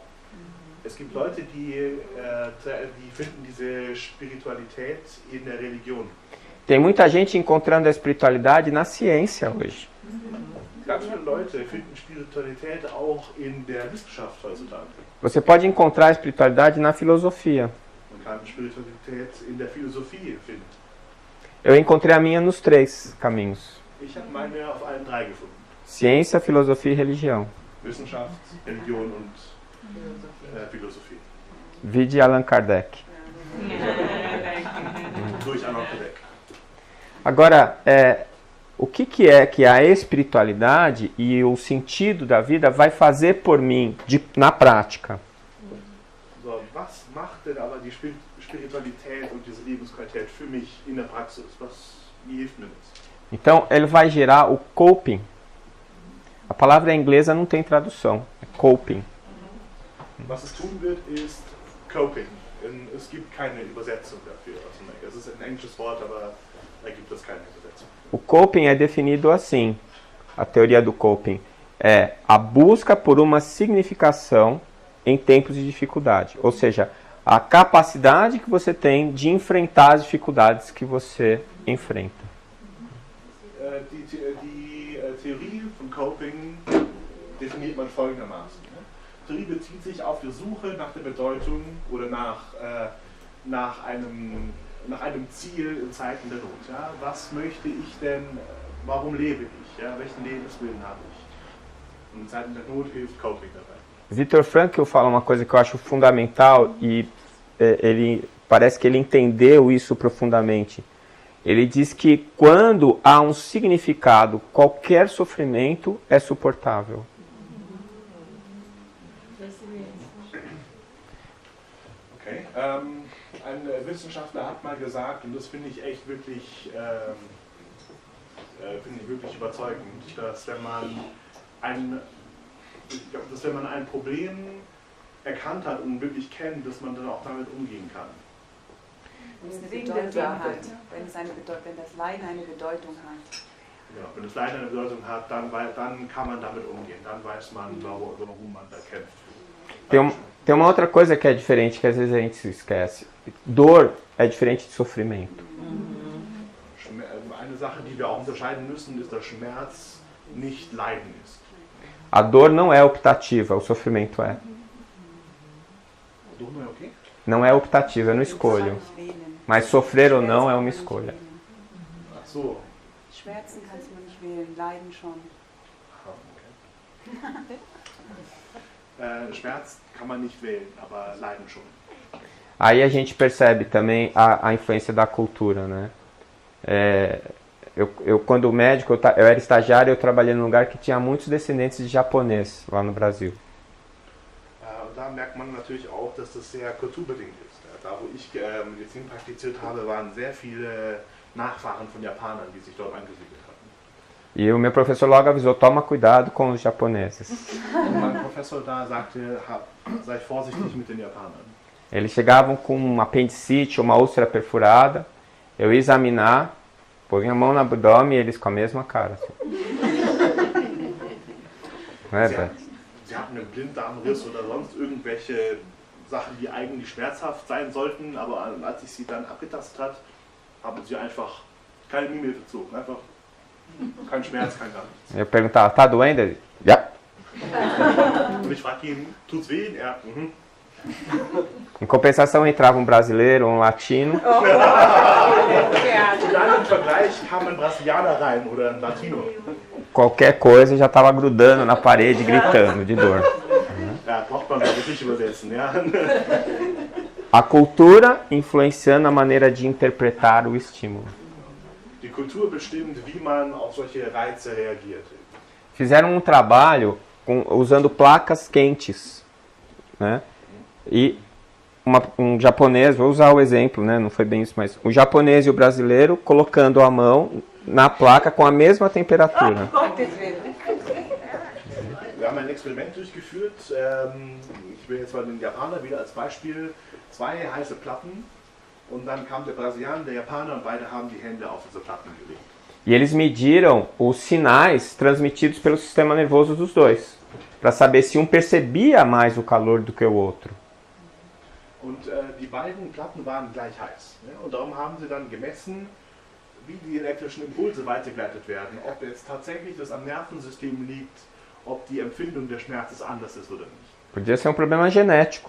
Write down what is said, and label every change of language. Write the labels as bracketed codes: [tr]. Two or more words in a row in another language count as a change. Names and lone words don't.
[de] Es gibt Leute, die finden diese Spiritualität in der Religion. [pt] Tem muita gente encontrando a espiritualidade na ciência hoje. [de] Ganz viele Leute finden Spiritualität auch in der Wissenschaft heutzutage. [pt] Você pode encontrar a espiritualidade na filosofia. [de] Man kann Spiritualität in der Philosophie finden. [pt] Eu encontrei a minha nos 3 caminhos. [de] Ich habe meine auf allen 3 gefunden. [pt] Ciência, filosofia e religião. [de] Wissenschaft, Religion und Philosophie. [pt] Vide Allan Kardec. [de] Durch Allan Kardec. [pt] Agora, o que é que a espiritualidade e o sentido da vida vai fazer por mim na prática? [de] So, was macht denn aber die Spiritualität und diese Lebensqualität für mich in der Praxis? Wie hilft mir das? [pt] Então, ele vai gerar o coping. A palavra inglesa não tem tradução, é coping. [de] Was es tun wird, ist coping. Es gibt keine Übersetzung dafür. Es ist ein englisches Wort, aber da gibt es keine Übersetzung. [pt] O coping é definido assim, a teoria do coping é a busca por uma significação em tempos de dificuldade, ou seja, a capacidade que você tem de enfrentar as dificuldades que você enfrenta. [de] Die Theorie von Coping definiert man folgendermaßen. Die Theorie bezieht sich auf die Suche nach der Bedeutung oder nach einem Ziel in Zeiten der Not. Ja? Was möchte ich denn, warum lebe ich? Ja? Welchen Lebenswillen habe ich? Und in Zeiten der Not hilft Coping dabei. [pt] Viktor Frankl fala uma coisa que eu acho fundamental e parece que ele entendeu isso profundamente. Ele diz que quando há um significado, qualquer sofrimento é suportável. [de] Okay. Ein Wissenschaftler hat mal gesagt, und das finde ich echt wirklich, überzeugend, dass wenn man ein Problem erkannt hat und wirklich kennt, dass man dann auch damit umgehen kann. Wenn es eine Bedeutung hat, wenn das Leiden eine Bedeutung hat. Ja, wenn das Leiden eine Bedeutung hat, dann kann man damit umgehen, dann weiß man, warum man da kämpft. [pt] Tem uma outra coisa que é diferente, que às vezes a gente se esquece. Dor é diferente de sofrimento. Eine Sache, die wir auch unterscheiden müssen, ist, dass Schmerz nicht Leiden ist. A dor não é optativa, o sofrimento é. Dor não é o quê? Não é optativa, eu não escolho. Mas sofrer ou não é uma escolha. [de] Ach so. Schmerzen kannst du nicht wählen, Leiden schon. Okay. Schmerz kann man nicht wählen, aber Leiden schon. [pt] Aí a gente percebe também a influência da cultura, né? Eu quando médico, eu era estagiário, eu trabalhei num lugar que tinha muitos descendentes de japonês lá no Brasil. [de] Und da merkt man natürlich auch, dass das sehr kulturbedingt ist. Da wo ich Medizin praktiziert habe, waren sehr viele Nachfahren von Japanern, die sich dort angesiedelt hatten. [pt] E o meu professor logo avisou, toma cuidado com os japoneses. [de] Und mein Professor da sagte, sei vorsichtig mit den Japanern. [pt] Eles chegavam com um apendicite, uma úlcera perfurada, eu ia examinar, põe a mão no abdômen e eles com a mesma cara. Assim. Não é, Beto? [de] Sie hatten einen Blinddarmriss oder sonst irgendwelche Sachen, die eigentlich schmerzhaft sein sollten, aber als ich sie dann abgetastet hat, haben sie einfach keine Mimik gezogen. Einfach kein Schmerz, kein gar nichts. [pt] Eu perguntava, tá doendo? Ele, [de] ja. Und ich fragte ihn, tut's weh? Er, [pt] Em compensação entrava um brasileiro, um latino. [de] Und dann im Vergleich kam ein Brasilianer rein oder ein Latino. [pt] Qualquer coisa já estava grudando na parede, gritando de dor. [de] Ja, braucht man wirklich nicht übersetzen, ja. [pt] A cultura influenciando a maneira de interpretar o estímulo. [de] Die Kultur bestimmt, wie man auf solche Reize reagiert. [pt] Fizeram um trabalho usando placas quentes, né? E um japonês, vou usar o exemplo, né? Não foi bem isso, mas o japonês e o brasileiro colocando a mão na placa com a mesma temperatura. [de] Wir haben ein Experiment durchgeführt. Ich will jetzt mal den Japaner wieder als Beispiel. 2 heiße Platten und dann kam der Brasilianer, der Japaner und beide haben die Hände auf diese Platten gelegt. [pt] E eles mediram os sinais transmitidos pelo sistema nervoso dos dois, para saber se um percebia mais o calor do que o outro. [de] Und die beiden Platten waren gleich heiß. Ne? Und darum haben sie dann gemessen, wie die elektrischen Impulse weitergeleitet werden. Ob jetzt tatsächlich das am Nervensystem liegt, ob die Empfindung des Schmerzes anders ist oder nicht. [pt] Podia ser um problema genético.